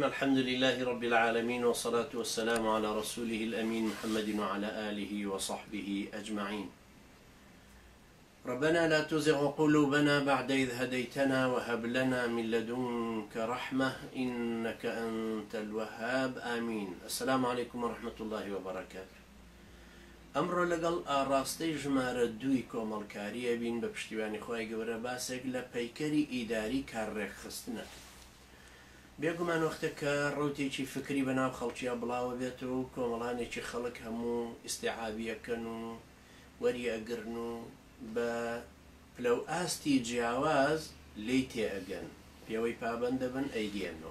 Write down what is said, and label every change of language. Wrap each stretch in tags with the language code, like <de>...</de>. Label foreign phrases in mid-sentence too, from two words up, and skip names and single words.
<ar>الحمد لله رب العالمين، والصلاة والسلام على رسوله الأمين محمد وعلى آله وصحبه أجمعين. ربنا لا تزغ قلوبنا بعد إذ هديتنا وهب لنا من لدنك رحمة إنك أنت الوهاب. آمين. السلام عليكم ورحمة الله وبركاته.</ar> <ckb>ئەمڕۆ لەگەڵ ئاڕاستەی ژمارە 2 کۆمەڵکاریە بین بە پشتیوانی خۆی گەورە باسێک لە پەیکەری ئیداری کارڕێکخستنە. بێگومان وەختە کە ڕوتێکی فکری بەناو خەڵکییا بڵاوە بێتەوە و کۆمەڵانێکی خەڵک هەموو ئیستیعابیەکەن و وەری ئەگرن و بە پلەو ئاستی جیاواز لی تێئەگەن، پێوەی پابەند دەبن ئەیدێنەوە.</ckb>